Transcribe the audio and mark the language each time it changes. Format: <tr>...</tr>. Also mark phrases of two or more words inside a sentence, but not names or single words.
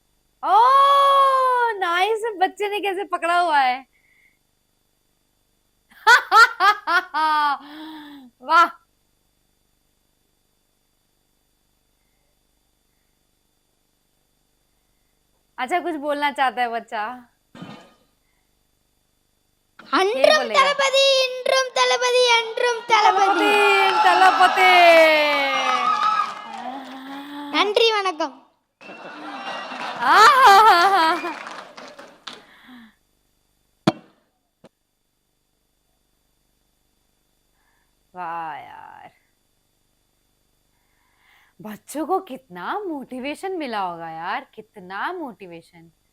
<en>oh nice,</en> <hi>बच्चे ने कैसे पकड़ा हुआ है। वाह, अच्छा कुछ बोलना चाहता है बच्चा।</hi> <ta>அன்றும்</ta> <hi>बोलेगा।</hi> <ta>தளபதி இன்றும் தளபதி என்றும் தளபதி. தளபதி நன்றி வணக்கம்.</ta> <hi>वाह यार, बच्चों को कितना मोटिवेशन मिला होगा यार, कितना मोटिवेशन।</hi>